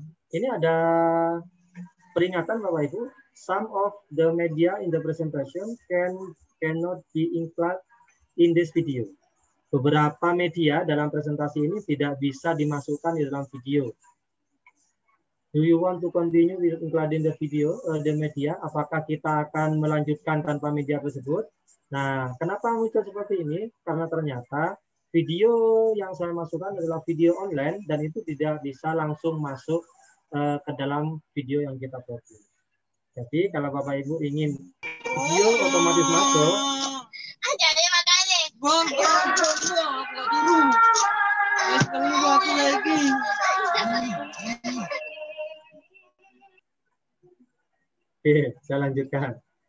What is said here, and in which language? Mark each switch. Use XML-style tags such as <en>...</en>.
<id>Ini ada peringatan Bapak Ibu.</id> <en>Some of the media in the presentation cannot be included in this video.</en> <id>Beberapa media dalam presentasi ini tidak bisa dimasukkan di dalam video.</id> <en>Do you want to continue with including the video, the media?</en> <id>Apakah kita akan melanjutkan tanpa media tersebut? Nah, kenapa muncul seperti ini? Karena ternyata video yang saya masukkan adalah video online dan itu tidak bisa langsung masuk ke dalam video yang kita produksi. Jadi kalau Bapak Ibu ingin video otomatis masuk, oke, saya lanjutkan.</id>